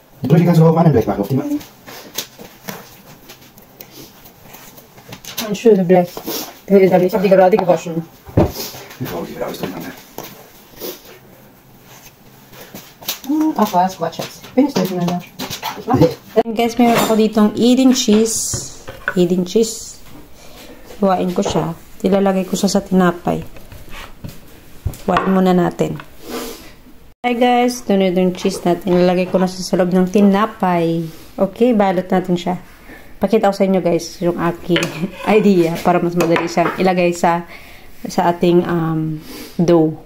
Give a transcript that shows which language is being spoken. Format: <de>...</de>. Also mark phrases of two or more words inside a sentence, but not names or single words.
<de>Die Brötchen kannst du noch auf einem Blech machen, auf die machen. Ein schönes Blech. Ich habe die gerade gewaschen. Die Frau, die wird alles durcheinander. Ach was, Quatsch jetzt. Bin ich durcheinander. Ich mach nicht.</de> <en>Then guys,</en> <tl>meron ako ditong</tl> <en>eating cheese. Eating cheese.</en> <tl>Huwain ko siya. Ilalagay ko siya sa tinapay. Huwain muna natin.</tl> <en>Hi guys,</en> <tl>ito na yung cheese natin. Ilalagay ko na sa loob ng tinapay. Okay, balot natin siya. Pakita ko sa inyo guys yung aking idea para mas madali siyang ilagay sa ating dough.</tl>